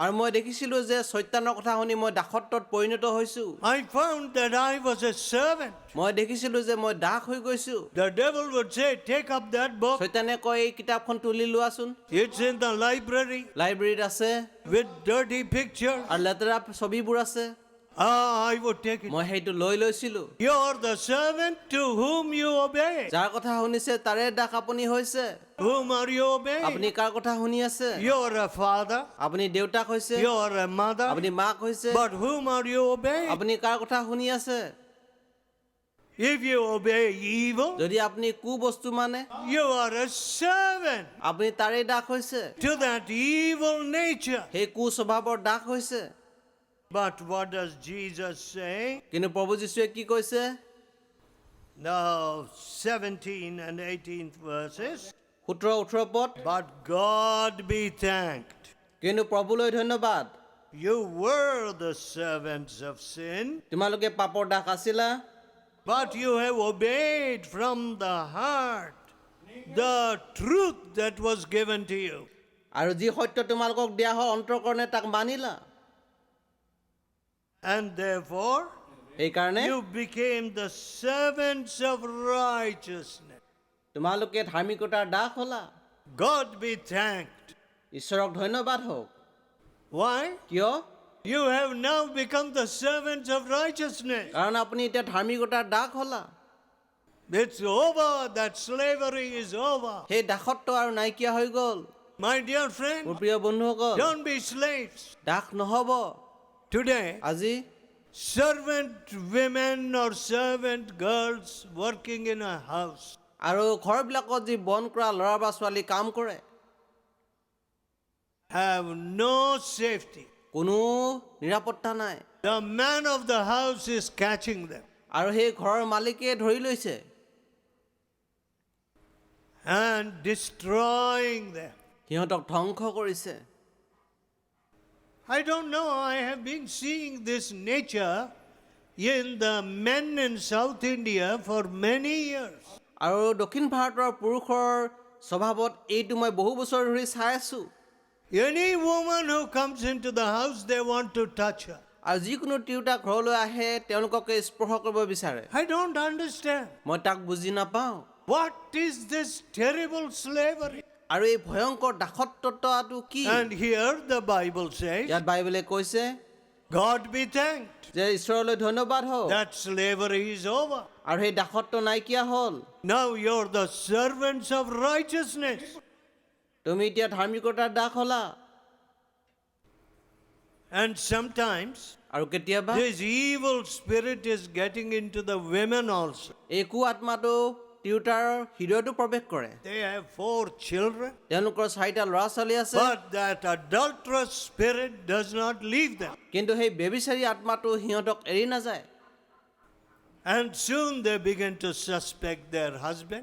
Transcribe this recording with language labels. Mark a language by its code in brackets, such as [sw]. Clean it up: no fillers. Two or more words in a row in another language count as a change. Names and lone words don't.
[as] আৰু মই দেখিছিলোঁ যে চৈতানৰ কথা শুনি মই দাসত্বত পৰিণত হৈছোঁ। [en] I found that I was a servant. [as] মই দেখিছিলোঁ যে মই দাস হৈ গৈছোঁ। [en] The devil would say, take up that book. [as] চৈতানে কয় এই কিতাপখন তুলি লোৱাচোন, [en] It's in the library [as] লাইব্ৰেৰীত আছে [en] with dirty pictures. [as] আৰু লেতেৰা ছবিবোৰ আছে। [en] I would take it. [as] মই সেইটো লৈ লৈছিলোঁ। [en] You're the servant to whom you obey. [as] যাৰ কথা শুনিছে তাৰে দাস আপুনি হৈছে। [en] Whom are you obeying? [as] আপুনি কাৰ কথা শুনি আছে? [en] You're a father. [as] আপুনি দেউতাক হৈছে, [en] You're a mother. [as] আপুনি মাক হৈছে, [en] But whom are you obeying? [as] আপুনি কাৰ কথা শুনি আছে? [en] If you obey evil, [as] যদি আপুনি কুবস্তু মানে [en] you are a servant [as] আপুনি তাৰে দাস হৈছে, [en] to that evil nature. [as] সেই কুস্বভাৱৰ দাস হৈছে। [en] But what does Jesus say? [as] কিন্তু প্ৰভু যীশুৱে কি কৈছে? [en] Now, 17 and 18th verses. [as] 17-18 পদ। [en] But God be thanked. [as] কিন্তু প্ৰভুলৈ ধন্যবাদ, [en] You were the servants of sin, [as] তোমালোকে পাপৰ দাস আছিলা, [en] but you have obeyed from the heart the truth that was given to you. [as] আৰু যি সত্য তোমালোকক দিয়া হ'ল অন্তৰকৰণে তাক মানিলা। [en] And therefore, [as] সেইকাৰণে [en] you became the servants of righteousness. [as] তোমালোকে ধাৰ্মিকতাৰ দাস হ'লা। [en] God be thanked. [as] ঈশ্বৰক ধন্যবাদ হওক। [en] Why? [as] কিয়? [en] You have now become the servants of righteousness. [as] কাৰণ আপুনি এতিয়া ধাৰ্মিকতাৰ দাস হ'লা। [en] It's over. That slavery is over. [as] সেই দাসত্ব আৰু নাইকিয়া হৈ গ'ল। [en] My dear [as] মোৰ [en] friend, [as] প্ৰিয় বন্ধুসকল, [en] don't be slaves. [as] দাস নহ'ব। [en] Today, [as] আজি [en] servant women or servant girls working in a house [as] আৰু ঘৰবিলাকত যি বন কৰা ল'ৰা বা ছোৱালী কাম কৰে, [en] have no safety. [as] কোনো নিৰাপত্তা নাই। [en] The man of the house is catching them [as] আৰু সেই ঘৰৰ মালিকে ধৰি লৈছে [en] and destroying them. [as] সিহঁতক ধ্বংস কৰিছে। [en] I don't know. I have been seeing this nature in the men in South India for many years. [as] আৰু দক্ষিণ ভাৰতৰ পুৰুষৰ স্বভাৱত এইটো মই বহু বছৰ ধৰি চাই আছোঁ। [en] Any woman who comes into the house, they want to touch her. [as] আৰু যিকোনো তিৰোতা ঘৰলৈ আহে তেওঁলোককে স্পৰ্শ কৰিব বিচাৰে। [en] I don't understand. [as] মই তাক বুজি নাপাওঁ। [en] What is this terrible slavery? [as] আৰু এই ভয়ংকৰ দাসত্বটো কি? [en] And here the Bible says, [as] ইয়াত বাইবেলে কৈছে [en] God be thanked. [as] যে ঈশ্বৰলৈ ধন্যবাদ হওক। [en] That slavery is over. [as] আৰু সেই দাসত্ব নাইকিয়া হ'ল। [en] Now you're the servants of righteousness. [as] তুমি এতিয়া ধাৰ্মিকতাৰ দাস হ'লা। [en] And sometimes [as] আৰু কেতিয়াবা [en] this evil spirit is getting into the women also. [as] এই কু আত্মাটো তিৰোতাৰ হৃদয়তো প্ৰৱেশ কৰে। [en] They have 4 children, [as] তেওঁলোকৰ 4টা ল'ৰা ছোৱালী আছে, [en] but that adulterous spirit does not leave them. [as] কিন্তু সেই বেবিচাৰী আত্মাটো সিহঁতক এৰি নাযায়। [en] And soon they begin to suspect their husband.